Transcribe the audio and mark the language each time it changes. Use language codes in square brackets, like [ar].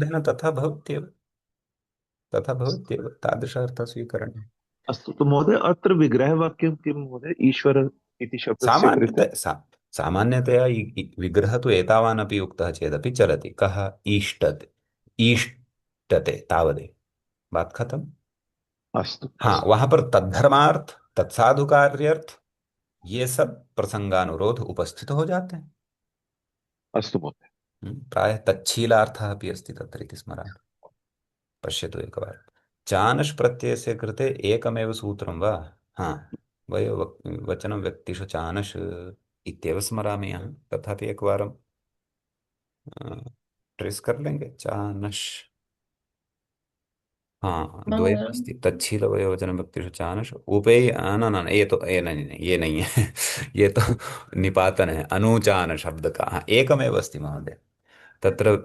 [sa] प्रसंगानुरोधेन तथा भवत्येव तादृश अर्थः स्वीकरणीयः अस्तु, तो महोदय अत्र विग्रहवाक्यं किं महोदय, ईश्वर इति शब्दस्य कृते? सामान्यतया विग्रह तो एतावानपि उक्तः चेदपि चलति कः ईष्टते तावदेव [hi] बात खत्म [sa] अस्तु हाँ अस्तु [hi] वहां पर तद्धर्मार्थ तत्साधु कार्यार्थ ये सब प्रसंगानुरोध उपस्थित हो जाते हैं [sa] अस्तु महोदय। प्रायः तच्छीलार्थः अपि अस्ति तत्र इति स्मरामि पश्यतु एकवारं चानश् प्रत्ययस्य कृते एकमेव सूत्रं वा हा वचनं व्यक्तिषु चानश् इत्येव स्मरामि अहं तथापि एकवारं [hi] ट्रेस कर लेंगे [sa] चानश् हाँ मंगल द्वयमस्ति तच्छील वयोवचन व्यक्तिषु चानश् उपेय न न न, [hi] ये तो ये नहीं ये नहीं है ये तो निपातन है अनुचान शब्द का [sa] एकमेव अस्ति महोदय तत्र